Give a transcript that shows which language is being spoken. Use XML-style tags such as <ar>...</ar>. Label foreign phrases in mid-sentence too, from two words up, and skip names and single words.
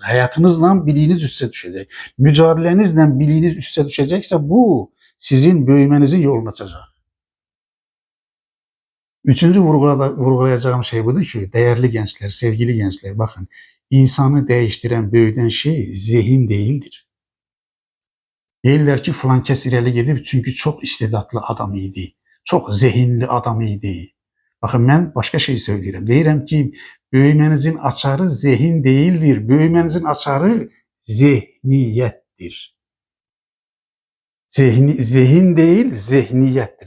<tr>Hayatınızla biliğiniz üste düşecek. Mücadelenizle biliğiniz üste düşecekse bu sizin büyümenizin yolunu açacak. Üçüncü vurgulayacağım şey budur ki, değerli gençler, sevgili gençler, bakın, insanı değiştiren, büyüten şey zihin değildir.</tr> <az>Deyirlər ki, filan kəs irəli gedib çünkü çok istedadlı adam idi, çok zihinli adam idi.</az> <tr>Bakın ben başka şey söyleyeyim.</tr> <az>Deyirəm ki,</az> <tr>büyümenizin açarı zihin değildir. Büyümenizin açarı zihniyettir. Zihin değil, zihniyettir.</tr>